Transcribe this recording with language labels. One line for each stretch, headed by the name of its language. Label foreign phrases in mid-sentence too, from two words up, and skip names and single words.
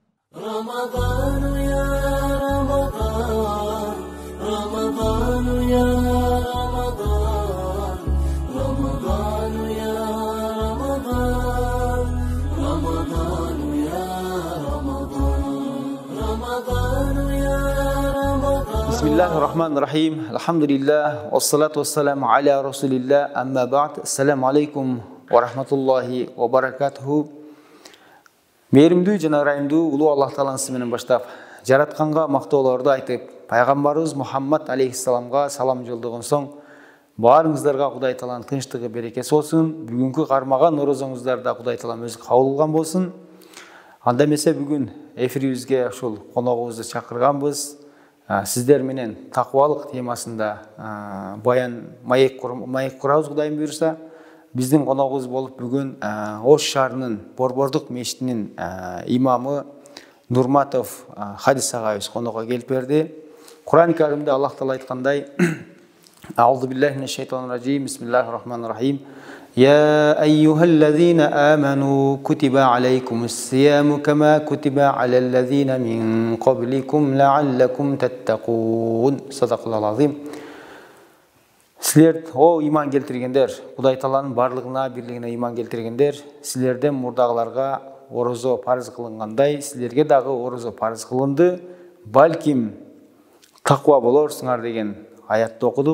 Arabic: رمضان يا رمضان رمضان يا رمضان رمضان يا رمضان رمضان يا رمضان رمضان يا رمضان بسم الله الرحمن الرحيم الحمد لله والصلاة والسلام على رسول الله أما بعد السلام عليكم ورحمة الله وبركاته.
Kyrgyz: Мейірімдүү жана ырайымдуу улуу Аллах Тааланын аты менен баштап, жаратканга мактоолорду айтып, пайгамбарыбыз Мухаммад алейхиссаламга салам жолдогон соң, баарыңыздарга Кудай Тааланын тынчтыгы, берекеси болсун. Бүгүнкү кармаган орозоңуздарда Кудай Таалам өзү кабыл кылган болсун. Анда эмесе бүгүн эфирибизге ушул коногубузду чакырганбыз. Сиздер менен такыбалык темасында баян маек курабыз, Кудайым буйруса. Биздин коногубуз болуп бүгүн Ош шаарынын Борбордук мечитинин имамы Нурматов Хадис агайыбыз конокко келип берди. Кур'ан Каримде Аллах Таала айткандай:
Arabic: أعوذ بالله من الشيطان الرجيم. بسم الله الرحمن الرحيم. يا أيها الذين آمنوا كتب عليكم الصيام كما كتب على الذين من قبلكم لعلكم تتقون. صدق الله العظيم.
Kyrgyz: Силер, о иман келтиргендер, Кудай Тааланын барлыгына, бирлигине иман келтиргендер, силерден мурдагыларга орозо парыз кылынгандай, силерге дагы орозо парыз кылынды. Балким таква болорсуңар деген аятты окудук.